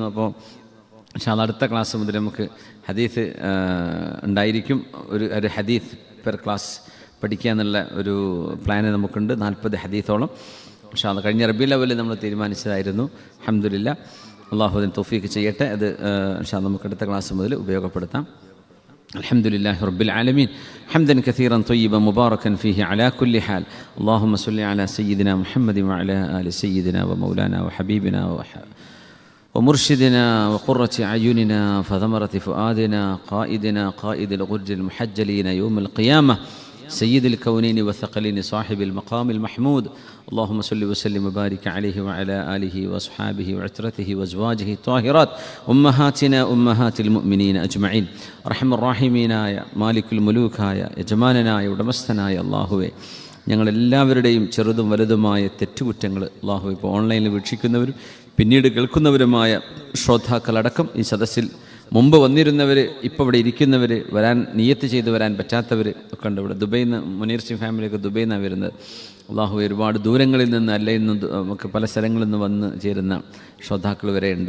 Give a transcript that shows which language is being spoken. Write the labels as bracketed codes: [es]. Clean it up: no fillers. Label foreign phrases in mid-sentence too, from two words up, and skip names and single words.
[ml] അപ്പോൾ [ar] إن شاء الله [ml] അടുത്ത ക്ലാസ് മുതൽ നമുക്ക് ഹദീസ് ഉണ്ടായിരിക്കും. ഒരു ഹദീസ് [en] per class [ml] പഠിക്കുക എന്നുള്ള ഒരു പ്ലാന് നമുക്കുണ്ട്. 40 ഹദീസോളം [ar] إن شاء الله [ml] കഴിഞ്ഞ റബീഉൽ അവ്വലിൽ നമ്മൾ തീരുമാനിച്ചതായിരുന്നു. അൽഹംദുലില്ലാഹ്, അള്ളാഹു അതിന് തൗഫീഖ് ചെയ്യട്ടെ. അത് [ar] إن شاء الله [ml] നമുക്ക് അടുത്ത ക്ലാസ് മുതൽ ഉപയോഗപ്പെടുത്താം. [ar] الحمد لله رب العالمين حمدا كثيرا طيبا مباركا فيه على كل حال. اللهم صل على سيدنا محمد وعلى آل سيدنا ومولانا وحبيبنا ومرشدنا وقرة أعيننا فثمرة فؤادنا قائدنا قائد الغر المحجلين يوم القيامة سيد الكونين والثقلين صاحب المقام المحمود. اللهم صل وسلم وبارك عليه وعلى آله وأصحابه وعترته وأزواجه الطاهرات أمهاتنا أمهات المؤمنين أجمعين. رحم الراحمين يا مالك الملوك يا يجماننا يا ودمستنا يا الله. [ml] ഞങ്ങളെല്ലാവരുടെയും ചെറുതും വലുതുമായ തെറ്റുകുറ്റങ്ങൾ അള്ളാഹു ഇപ്പോൾ ഓൺലൈനിൽ വീക്ഷിക്കുന്നവരും പിന്നീട് കേൾക്കുന്നവരുമായ ശ്രോതാക്കളടക്കം ഈ സദസ്സിൽ മുമ്പ് വന്നിരുന്നവർ, ഇപ്പോൾ ഇവിടെ ഇരിക്കുന്നവർ, വരാൻ നിയത്ത് ചെയ്ത് വരാൻ പറ്റാത്തവർ ഒക്കെ ഉണ്ട്. ഇവിടെ ദുബൈയിൽ നിന്ന് മുനീർ സിംഗ് ഫാമിലിയൊക്കെ ദുബൈയിൽ നിന്നാണ് വരുന്നത്. അള്ളാഹു ഒരുപാട് ദൂരങ്ങളിൽ നിന്ന് അല്ലെങ്കിൽ നമുക്ക് പല സ്ഥലങ്ങളിൽ നിന്ന് വന്ന് ചേരുന്ന ശ്രോതാക്കൾ വരെ ഉണ്ട്.